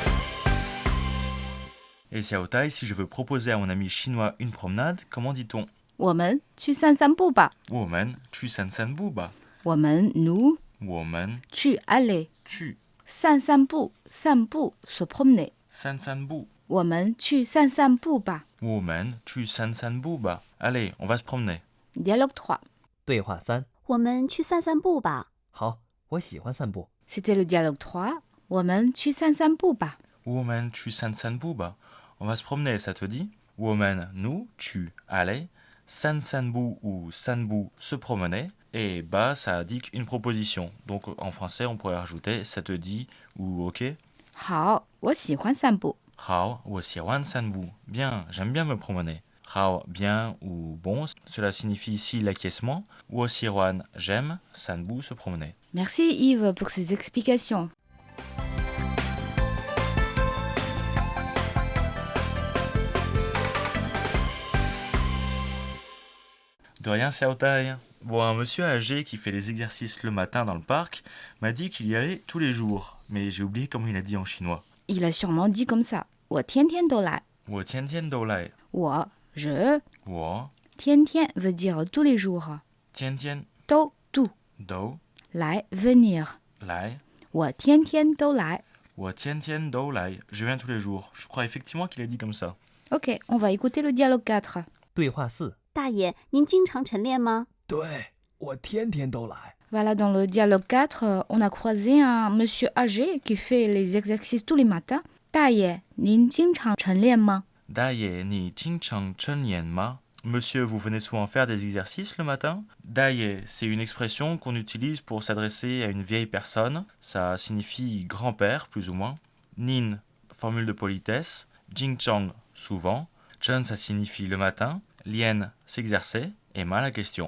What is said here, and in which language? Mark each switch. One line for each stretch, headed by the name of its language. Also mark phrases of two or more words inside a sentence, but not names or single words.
French: Et Xiao Tai, si je veux proposer à mon ami chinois une promenade, comment dit-on?
Chinese: 我们去散散步吧。我们去散散步吧。我们 nous 我们去 aller 去散散步散步
French: se promener
Chinese: 散散步。我们去散散步吧。我们去散散步吧。
French: Allez, on va se promener. Dialogue 3.
Chinese: 对话3。我们去散散步吧。好，我喜欢散步。
French: C'était le dialogue 3.
Chinese: 我们去散散步吧。我们去散散步吧。
French: On va se promener, ça te dit? 我们 nous, tu, allez.
Chinese: 散散步
French: ou
Chinese: 散步,
French: se promener. Et ba, ça indique une proposition. Donc en français, on pourrait rajouter ça te dit ou ok.
Chinese: 好，我喜欢散步。好，我喜欢散步.
French: Bien, j'aime bien me promener. 好, bien ou bon, cela signifie ici l'acquiescement.
Chinese: 我喜欢, j'aime, 散步,
French: se promener. Merci Yves pour ces explications. De rien, c'est Aotai. Bon, un monsieur âgé qui fait les exercices le matin dans le parc m'a dit qu'il y allait tous les jours. Mais j'ai oublié comment il a dit en chinois. Il a sûrement dit comme ça.
Chinese: 我天天都来。我天天都来。我 je 我
French: 天天 veut dire tous les jours.
Chinese: 天天都 tout 都来 venir. 来。我天天都来。我天天都来.
French: Je viens tous les jours. Je crois effectivement qu'il a dit comme ça. Ok, on va écouter le dialogue 4.
Chinese: 对话4。大爷，您经常晨练吗？对，我天天都来。
French: Voilà, dans le dialogue 4, on a croisé un monsieur âgé qui fait les exercices tous les matins.
Chinese: 大爷，您经常晨练吗？大爷，你经常晨练吗?
French: Monsieur, vous venez souvent faire des exercices le matin?
Chinese: 大爷,
French: c'est une expression qu'on utilise pour s'adresser à une vieille personne. Ça signifie grand-père, plus ou moins. Nin, formule de politesse. Jingchang, souvent. Chen, ça signifie le matin. Lien, s'exercer. Et ma, la question.